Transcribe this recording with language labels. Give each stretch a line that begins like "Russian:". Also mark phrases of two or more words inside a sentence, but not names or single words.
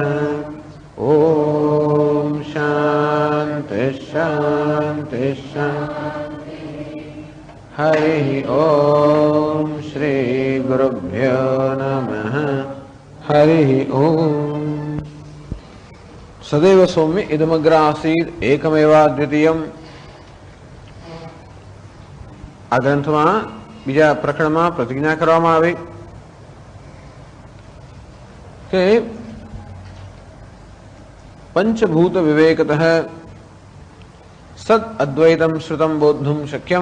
Sanskrit: ॐ शान्ति शान्ति शान्ति. हरि ओम श्री गुरुभ्यो नमः. हरि ओम. सदैव सौम्य इदमग्र आसीत् एकमेवा द्वितीयम्.
Gujarati: આ ગ્રંથમાં બીજા પ્રકરણમાં પ્રતિજ્ઞા કરવામાં આવી કે
Sanskrit: पञ्चभूत विवेकतः सद् अद्वैतम् श्रुतम् बोद्धुम् शक्यम्.